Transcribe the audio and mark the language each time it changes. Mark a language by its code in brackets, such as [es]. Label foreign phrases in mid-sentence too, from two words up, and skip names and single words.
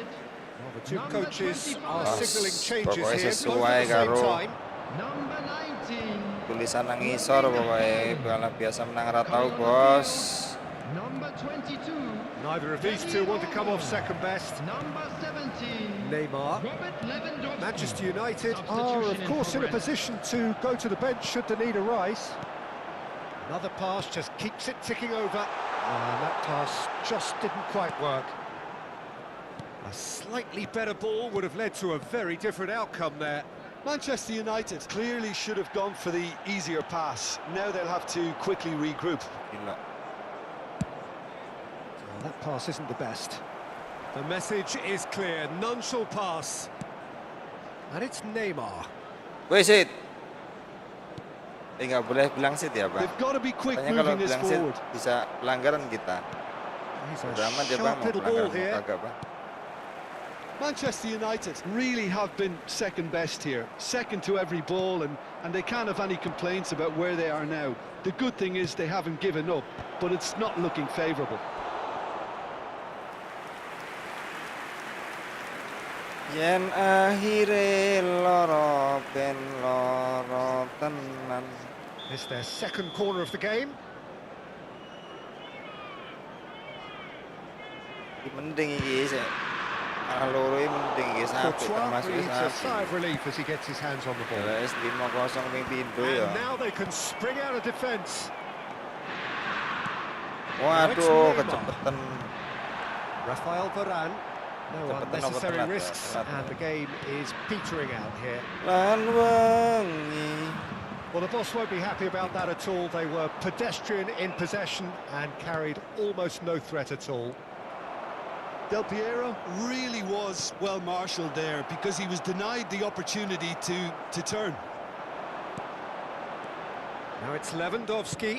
[en] Well, the two Number coaches 25. are signalling changes [id] Pokoknya [en] here, both [id] sesuai [en] at the same [jv] karo [en] time. Number 19. [jv] Tulisan nang ngisor pokoknya balap biasa menang ra tau, Bos. [en] Number 22. Neither of these two want to come off second best. Number 17. Neymar. Robert Lewandowski. Manchester United are, of course, in a position to go to the bench should the need arise. Another pass just keeps it ticking over. And that pass just didn't quite work. A slightly better ball would have led to a very different outcome there. Manchester United clearly should have gone for the easier pass. Now they'll have to quickly regroup. [id] Gila. [en] Well, that pass isn't the best. The message is clear, none shall pass. And it's Neymar. [id] Woi, Sid. Nggak boleh bilang Sid ya, Bang. [en] They've got to be quick [id] Katanya kalau [en] moving this [id] bilang Sid [en] forward. [id] bisa pelanggaran kita. [en] He's a [id] Udah amat ya, Bang, [en] sharp [id] mau [en] little ball [id] pelanggaran mau [en] here. [id] kagak, Bang. [en] Manchester United really have been second best here, second to every ball, and they can't have any complaints about where they are now. The good thing is they haven't given up, but it's not looking favourable. [jv] Yen akhire loro ben loro tenan. [en] It's their second corner of the game. [jv] Iki mending iki sik. Loro iki mending iki sampai [en] Courtois [jv] termasuk [en] breathes a [jv] sampai. [en] sigh of relief as he gets his hands on the ball. [jv] Jelas 5-0 ping pindho ya. [en] And now they can spring out of defence. [jv] Waduh, kecepetan. [en] Rafael Varane. No [jv] Cepetan apa [en] unnecessary [jv] telat ya? [en] risks, [jv] Telat. [en] and the game is petering out here. [jv] Lan wengi. [en] Well, the boss won't be happy about that at all. They were pedestrian in possession and carried almost no threat at all. Del Piero really was well marshalled there because he was denied the opportunity to turn. Now it's Lewandowski.